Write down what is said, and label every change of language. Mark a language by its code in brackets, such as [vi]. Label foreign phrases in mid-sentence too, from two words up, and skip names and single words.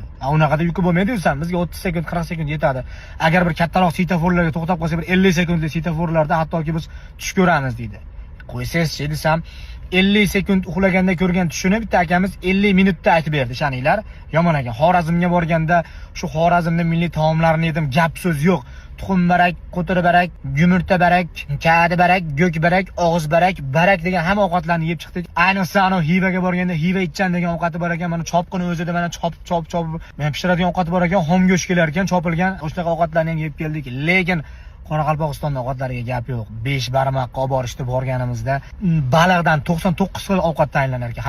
[uz] Unaqada yuki bo'lmaydi desam, bizga 30 sekund, 40 sekund yetadi. Agar bir kattaroq svetoforlarga to'xtab qolsa, bir 50 sekundlik svetoforlarda hattoki biz tush ko'ramiz deydi. Qo'ysangiz-chi desam, 50 sekund uxlaganda ko'rgan tushini bitta akamiz 50 minutda aytib berdi, ishoninglar. Yomon ekan. Xorazmga borganda shu Xorazmning milliy taomlarini yedim, gap so'z yo'q. Tuxum barak, qo'tir barak, gumurta barak, kadi barak, go'k barak, og'iz barak degan hamma ovqatlarni yeb chiqdik. Ayniqsa ana Hivaga borganda Hiva ichchan degan ovqati bor ekan. Mana chopqini o'zida mana chop men pishiradigan ovqati bor ekan, xom go'sht kelar ekan, chopilgan. O'shaqa ovqatlarni ham yeb keldik. Lekin Qoraqalpog'iston ovqatlariga gap yo'q. 5 barmoqqa olib borishdi borganimizda baliqdan 99 xil ovqat tayyorlanar ekan.